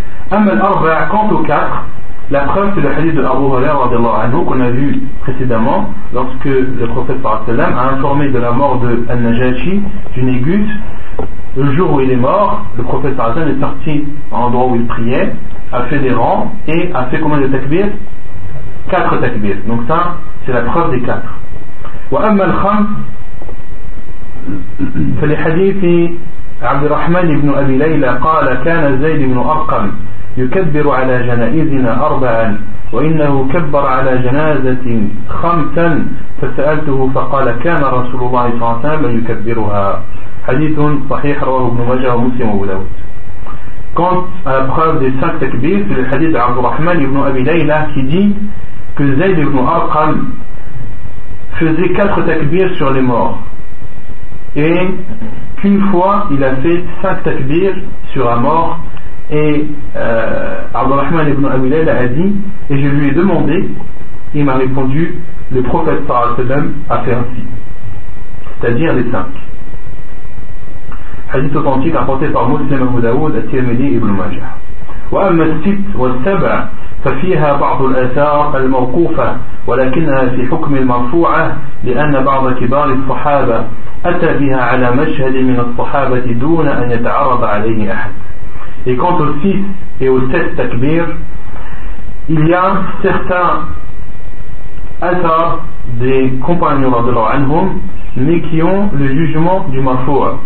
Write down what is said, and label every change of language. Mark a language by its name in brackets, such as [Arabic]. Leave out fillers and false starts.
[Arabic] Amal Arba'a, [French] quant aux 4, la preuve c'est le hadith de Abu Hurayra qu'on a vu précédemment, lorsque le prophète sallallahu alayhi wa sallam a informé de la mort de Al-Najashi, du Négus, le jour où il est mort, le prophète sallallahu alayhi wa sallam est sorti à l'endroit où il priait, a fait des rangs, et a fait combien de takbir ? 4 takbir. Donc ça, c'est la preuve des 4. [Arabic] Wa amal kham. فلحديث عبد الرحمن بن أبي ليلى قال كان زيد بن أرقم يكبر على جنائزنا أربعا وإنه كبر على جنازة خمسا فسألته فقال كان رسول الله صلى الله عليه وسلم يكبرها. حديث صحيح رواه ابن ماجه ومسلم وابو داود. [French] Quant à la preuve des 5 takbirs, c'est le hadith d'Abd al-Rahman ibn Abi Layla qui dit que Zayd ibn Arqam faisait 4 takbirs sur les morts et qu'une fois il a fait 5 takbirs sur un mort et Abd al-Rahman ibn Abi Layla a dit et je lui ai demandé, il m'a répondu le prophète sallallahu alayhi wa sallam a fait ainsi, c'est-à-dire les 5. [Arabic] حديث [French] authentique apporté par مسلم أبو داود الترمذي ابن ماجه. [Arabic] وأما الست والسبع ففيها بعض الآثار الموقوفة ولكنها في حكم المرفوعة لأن بعض كبار الصحابة أتى بها على مشهد من الصحابة دون أن يتعرض عليه أحد. [French] Et quant aux 6 et aux 7 takbir, il y a certains athars des compagnons [Arabic] رضي الله عنهم [French] mais qui ont le jugement du marfou.